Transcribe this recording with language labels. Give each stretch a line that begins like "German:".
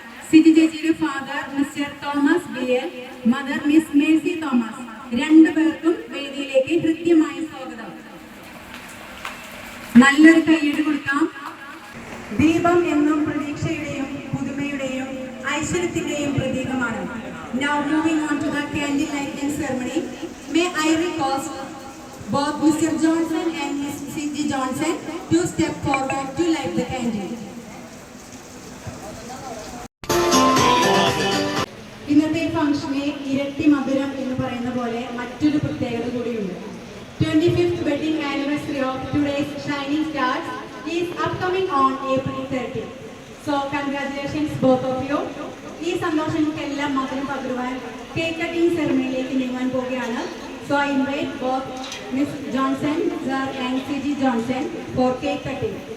Malayalam: സിജി ചേച്ചിയുടെ father mister Thomas BL, mother miss Mercy Thomas. രണ്ടുപേർക്കും വേദിയിലേക്ക് ഹൃദ്യമായ സ്വാഗതം. നല്ലൊരു കൈയ്യടി കൊടുക്കാം. ദീപം എന്നും പ്രതീക്ഷയുടെയും പുതുമയുടെയും ഐശ്വര്യത്തിന്റെയും പ്രതീകമാണ്.
English: Now moving on to the candle lighting ceremony. May I request both Mr. Johnson and Miss C.G. Johnson to step forward to light the candle.
Malayalam: ഇന്നത്തെ ഫംഗ്ഷനെ ഇരട്ടി മധുരം എന്ന് പറയുന്ന പോലെ മറ്റൊരു പ്രത്യേകത കൂടിയുണ്ട്.
English: 25th wedding anniversary of today's shining stars is upcoming on April 30. So congratulations both of you.
Malayalam: ഈ സന്തോഷങ്ങൾക്കെല്ലാം മധുരം പകരുവാൻ കേക്ക് കട്ടിംഗ് സെറമണിയിലേക്ക് നീങ്ങാൻ പോവുകയാണ്.
English: So I invite both Miss Johnson sir and C.G. Johnson for cake cutting.